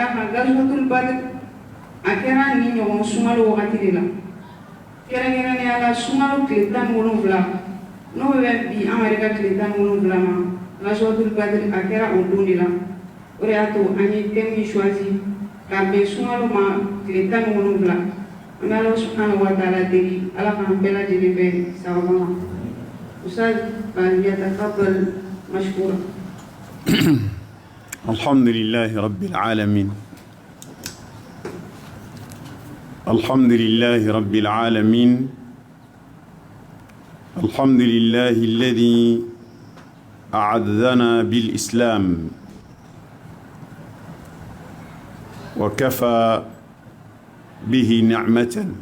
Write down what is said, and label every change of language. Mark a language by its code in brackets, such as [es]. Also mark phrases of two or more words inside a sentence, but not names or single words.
[bm] d'a kan [ar] غزوة بدر [bm] a kɛra ni ɲɔgɔn sunkalo wagati de la kɛrɛnkɛrɛnnenya la sunkalo tile 17 n'o bɛ bi an yɛrɛ ka tile 17 ma [ar] غزوة بدر [bm] a kɛra o don de la o de y'a to an ye thème min choisi ka bɛn sunkalo ma tile 17 an bɛ Ala [ar] سبحانه وتعالى [bm] deli Ala k'an bɛɛ lajɛlen bɛn sababa ma [ar] أستاذ فليتفضل مشكورا. الحمد لله رب العالمين. الحمد لله رب العالمين الحمد لله الذي أعزنا بالإسلام وكفى به نعمة